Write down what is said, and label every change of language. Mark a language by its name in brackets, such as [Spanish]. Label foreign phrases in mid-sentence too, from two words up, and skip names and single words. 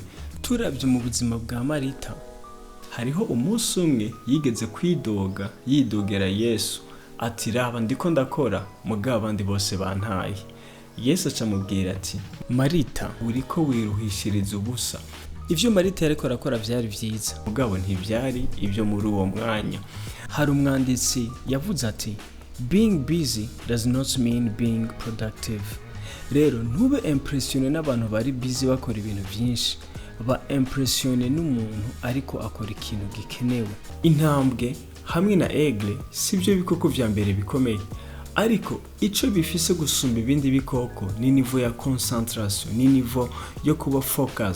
[Rundi] Turavye mu buzima bwa Marita, hariho umunsi umwe yigeze yidogera Yesu ati raba ndiko ndakora mugabo abandi bose bantaye. Yesu acamubwira ati Marita, uriko wiruhishiriza ubusa. Ivyo Marita yariko arakora vyari vyiza mugabo ntivyari ivyo muri uwo mwanya. Hari umwanditsi yavuze ati [English] being busy does not mean being productive. [Rundi] Rero ntube impressione n'abantu bari busy bakora ibintu vyinshi, ba impressione n'umuntu ariko akora ikintu gikenewe. Intambwe hamwe na aigle sivyo bikoko vya mbere bikomeye, ariko ico bifise gusumba ibindi bikoko ni niveau ya concentration, ni niveau yo kuba focused.